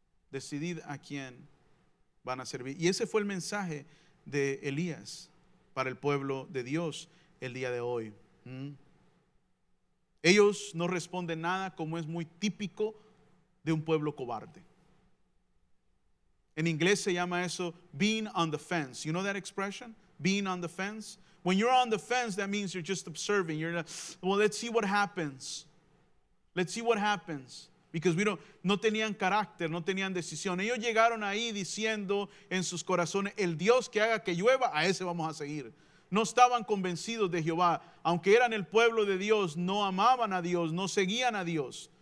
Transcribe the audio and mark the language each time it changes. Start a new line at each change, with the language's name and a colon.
Spanish: Decidid a quién van a servir. Y ese fue el mensaje de Elías para el pueblo de Dios el día de hoy. Ellos no responden nada, como es muy típico de un pueblo cobarde. En inglés se llama eso
English: being on the fence. You know that expression? Being on the fence. When you're on the fence, that means you're just observing. You're not, well, let's see what happens. Let's see what happens.
Spanish: Because no tenían carácter, no tenían decisión. Ellos llegaron ahí diciendo en sus corazones: el Dios que haga que llueva, a ese vamos a seguir. No estaban convencidos de Jehová. Aunque eran el pueblo de Dios, no amaban a Dios, no seguían a Dios.